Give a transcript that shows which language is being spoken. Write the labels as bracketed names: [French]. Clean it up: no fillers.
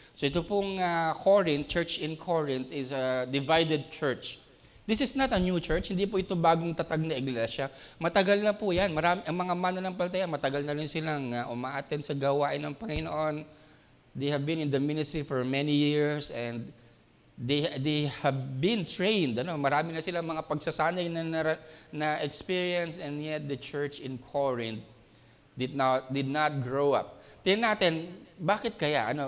[English] So [Filipino] ito pong [English] Corinth, church in Corinth is a divided church. This is not a new church, [Filipino] hindi po ito bagong tatag na iglesia. Matagal na po yan. Ang mga mananampalataya, matagal na rin silang umaattend sa gawain ng Panginoon. [English] They have been in the ministry for many years and they have been trained. [Filipino] Marami na silang mga pagsasanay na [English] experience, and yet the church in Corinth did not grow up. [Filipino] Tingnan natin, bakit kaya?